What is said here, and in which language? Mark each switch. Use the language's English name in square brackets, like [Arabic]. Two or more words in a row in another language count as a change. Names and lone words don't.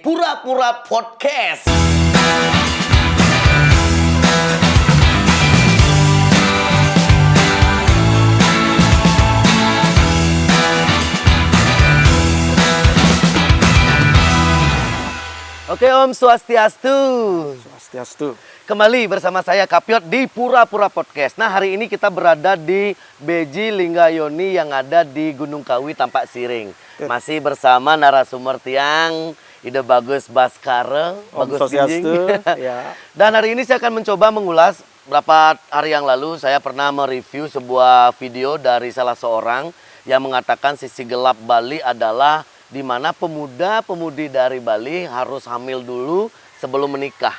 [Indonesian] Pura-Pura Podcast. Oke [Balinese] Om, Swastiastu. [Indonesian] Swastiastu. Kembali bersama saya Kapiot di Pura-Pura Podcast. Nah, hari ini kita berada di Beji Linggayoni yang ada di Gunung Kawi, Tampak Siring. Masih bersama narasumber tiang Ide Bagus Baskara, Bagus Swastiastu. Ya. Dan hari ini saya akan mencoba mengulas berapa hari yang lalu saya pernah mereview sebuah video dari salah seorang yang mengatakan sisi gelap Bali adalah di mana pemuda-pemudi dari Bali harus hamil dulu sebelum menikah.